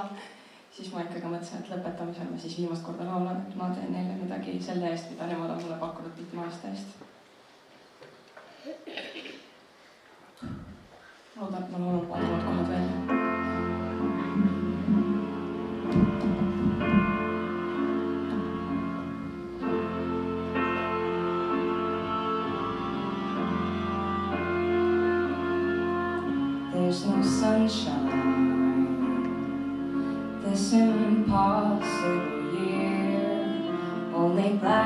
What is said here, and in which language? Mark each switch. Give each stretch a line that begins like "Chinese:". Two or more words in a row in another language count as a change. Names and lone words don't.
Estonian: Siis ma ikkagi mõtlesin, et lõpetamisel ma siis viimast korda laulan, et ma teen neile midagi selle eest, mida nemad on mulle pakkunud 5 aasta eest. Loodan, et ma laulan valdavad kohad välja.
English: There's no sunshine this impossible year, only black